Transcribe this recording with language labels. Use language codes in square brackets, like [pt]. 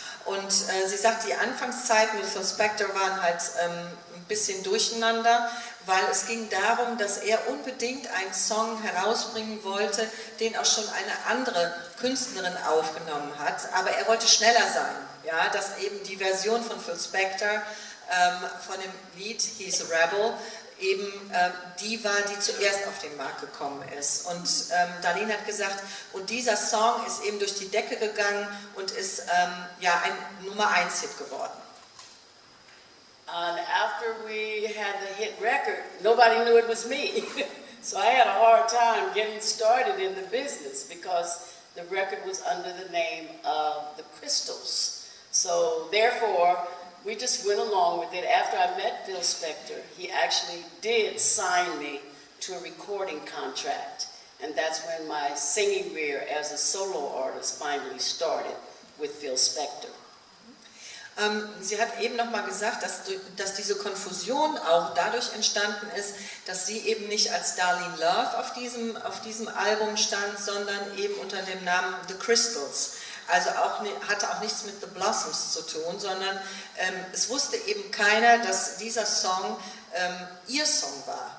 [de] Und sie sagt, die Anfangszeiten mit Phil Spector waren halt ein bisschen durcheinander, weil es ging darum, dass er unbedingt einen Song herausbringen wollte, den auch schon eine andere Künstlerin aufgenommen hat, aber er wollte schneller sein, ja, dass eben die Version von Phil Spector von dem Lied He's a Rebel eben die war, die zuerst auf den Markt gekommen ist. Und Darlene hat gesagt, und dieser Song ist eben durch die Decke gegangen und ist ja ein Nummer-1-Hit geworden. [en] And after we had the hit record, nobody knew it was me. So I had a hard time getting started in the business because the record was under the name of the Crystals. So therefore, we just went along with it. After I met Phil Spector, he actually did sign me to a recording contract. And that's when my singing career as a solo artist finally started with Phil Spector. [de] Sie hat eben noch mal gesagt, dass diese Konfusion auch dadurch entstanden ist, dass sie eben nicht als Darlene Love auf diesem Album stand, sondern eben unter dem Namen The Crystals. Also hatte auch nichts mit The Blossoms zu tun, sondern es wusste eben keiner, dass dieser Song ihr Song war.